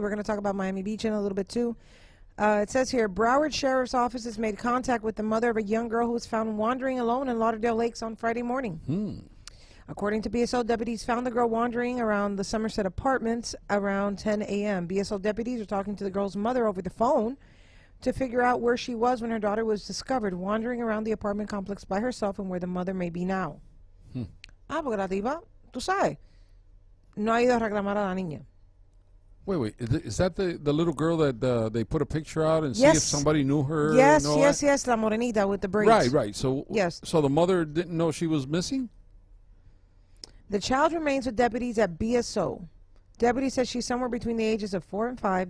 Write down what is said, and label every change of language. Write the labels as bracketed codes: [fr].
[en] We're going to talk about Miami Beach in a little bit, too. It says here, Broward Sheriff's Office has made contact with the mother of a young girl who was found wandering alone in Lauderdale Lakes on Friday morning. According to BSO, deputies found the girl wandering around the Somerset Apartments around 10 a.m. BSO deputies are talking to the girl's mother over the phone to figure out where she was when her daughter was discovered wandering around the apartment complex by herself and where the mother may be now. [es] Porque la tipa, tú sabes, no ha ido a reclamar a la niña. [en] Wait. Is that the little girl that they put a picture out and see if somebody knew her? Yes, [es] la morenita [en] with the braids. Right. So, yes. So the mother didn't know she was missing? The child remains with deputies at BSO. Deputy says she's somewhere between the ages of 4 and 5.